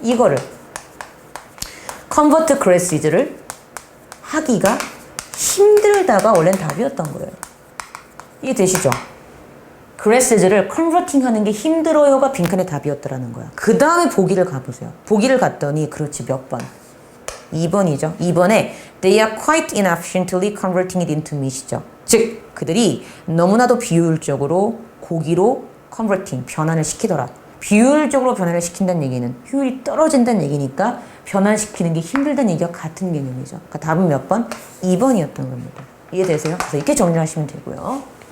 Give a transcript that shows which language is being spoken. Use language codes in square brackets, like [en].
[ko] 이거를 convertiglasses를 하기가 힘들다가 원래는 답이었던 거예요. 이해되시죠? glasses를 converting 하는 게 힘들어요가 빈칸의 답이었더라는 거야. 그 다음에 보기를 가보세요. 보기를 갔더니 그렇지 몇 번? 2번이죠. [en] 2번에 they are quite inefficiently converting it into meat이죠. [ko] 즉 그들이 너무나도 비효율적으로 고기로 converting, 변환을 시키더라. 비효율적으로 변환을 시킨다는 얘기는 효율이 떨어진다는 얘기니까 변환시키는 게 힘들다는 얘기와 같은 개념이죠. 그러니까 답은 몇 번? 2번이었던 겁니다. 이해되세요? 그래서 이렇게 정리를 하시면 되고요.